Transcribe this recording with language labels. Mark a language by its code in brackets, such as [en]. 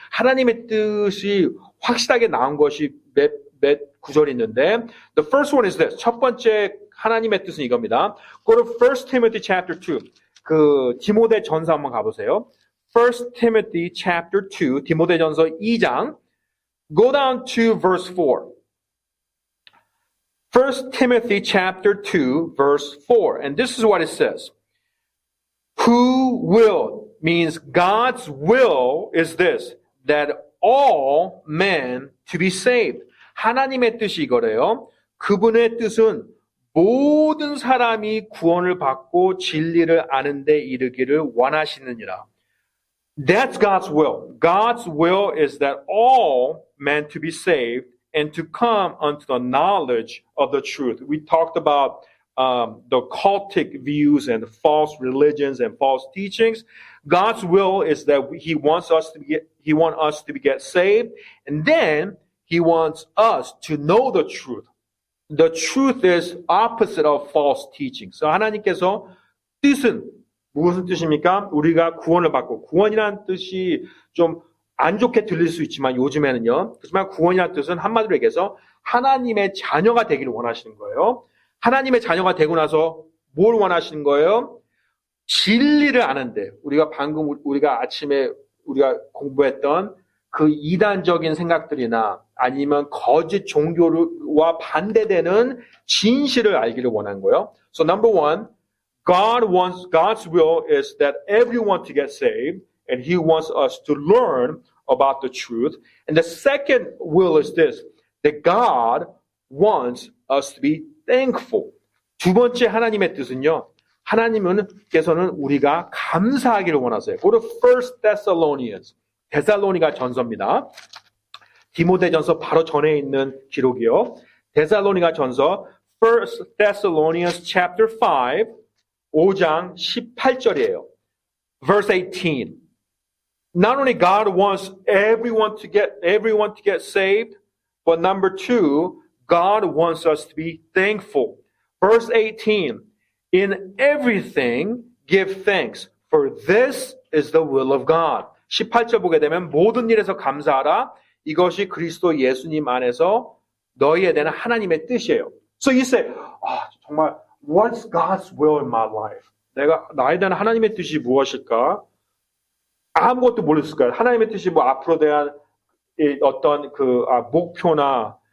[ko] 하나님의 뜻이 확실하게 나온 것이 몇 구절이 있는데, the first one is this. 첫 번째 하나님의 뜻은 이겁니다. [en] Go to 1 Timothy chapter 2. [ko] 그 디모데 전서 한번 가보세요. [en] 1 Timothy chapter 2, 디모데전서 2장. Go down to verse 4. 1 Timothy chapter 2, verse 4. And this is what it says. Who will means God's will is this, that all men to be saved. [ko] 하나님의 뜻이 이거래요. 그분의 뜻은 모든 사람이 구원을 받고 진리를 아는 데 이르기를 원하시느니라. [en] That's God's will. God's will is that all men to be saved and to come unto the knowledge of the truth. We talked about the cultic views and false religions and false teachings. God's will is that He wants us to get saved, and then He wants us to know the truth. The truth is opposite of false teaching. [ko] So 하나님께서 뜻은 무슨 뜻입니까? 우리가 구원을 받고, 구원이라는 뜻이 좀 안 좋게 들릴 수 있지만 요즘에는요. 하지만 구원이라는 뜻은 한마디로 얘기해서 하나님의 자녀가 되기를 원하시는 거예요. 하나님의 자녀가 되고 나서 뭘 원하시는 거예요? 진리를 아는데, 우리가 아침에 우리가 공부했던 그 이단적인 생각들이나 아니면 거짓 종교와 반대되는 진실을 알기를 원한 거예요. [en] So number one, God's will is that everyone to get saved, and He wants us to learn about the truth. And the second will is this, that God wants us to be thankful. [ko] 두 번째 하나님의 뜻은요, 하나님께서는 우리가 감사하기를 원하세요. [en] Go to 1 Thessalonians. [ko] 데살로니가 전서입니다. 디모데전서 바로 전에 있는 기록이요. 데살로니가 전서 1 Thessalonians chapter 5장 18절이에요. [en] Verse 18. Not only God wants everyone to get saved, but number two, God wants us to be thankful. Verse 18. In everything give thanks, for this is the will of God. [ko] 18절 보게 되면 모든 일에서 감사하라. 이것이 그리스도 예수님 안에서 너희에 대한 하나님의 뜻이에요. [en] So you say, 정말 what's God's will in my life? [ko] 나에 대한 하나님의 뜻이 무엇일까? 아무것도 모르겠을까요? 하나님의 뜻이 뭐 앞으로 대한 어떤 목표나